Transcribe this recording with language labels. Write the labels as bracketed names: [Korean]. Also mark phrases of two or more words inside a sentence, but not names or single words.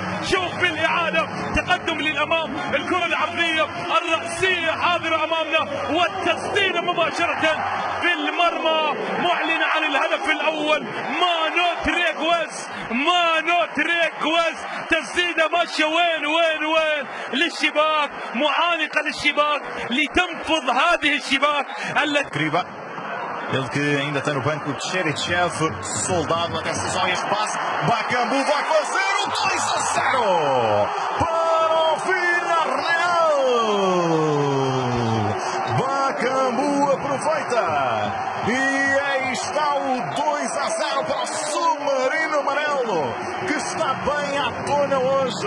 [Arabic] شوف في الاعاده تقدم للامام، الكره العرضيه الراسيه حاضره امامنا والتسديده مباشره في المرمى معلنه عن الهدف الاول. مانو تريكويز تسديده ماشيه وين للشباك، معانقه للشباك لتنفض هذه الشباك التي [Portuguese] ele que ainda está no banco de Cheryshev, soldado, atenção a este passe, Bakambu vai fazer o 2-0 para o Villarreal. Bakambu aproveita e aí está o 2-0 para o submarino amarelo, que está bem à tona hoje.